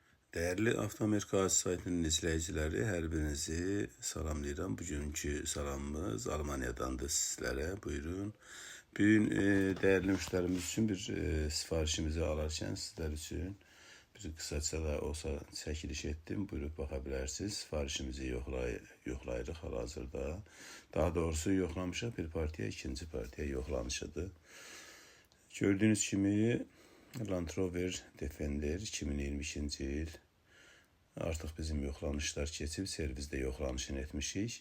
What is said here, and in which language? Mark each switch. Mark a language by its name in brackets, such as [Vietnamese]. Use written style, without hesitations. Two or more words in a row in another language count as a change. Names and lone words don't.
[Turkish] Değerli Avtomerka saytının izleyicileri, her birinizi salamlayıram. Bugünkü salamımız Almanya'dandır sizlere. Buyurun. Bugün değerli müşterimiz için bir sifarişimizi alarken sizler için bir kısaca da olsa [Azerbaijani] çəkiliş ettim. [Turkish] Buyurup bakabilirsiniz. [Azerbaijani] Sifarişimizi yoxlayırıq hal-hazırda. Daha doğrusu yoxlamışıq bir partiya, ikinci partiya yoxlanışıdır. Gördüğünüz kimi Land Rover Defender 2022-ci il artıq bizim yoxlanışlar keçib, servisdə yoxlanışını etmişik.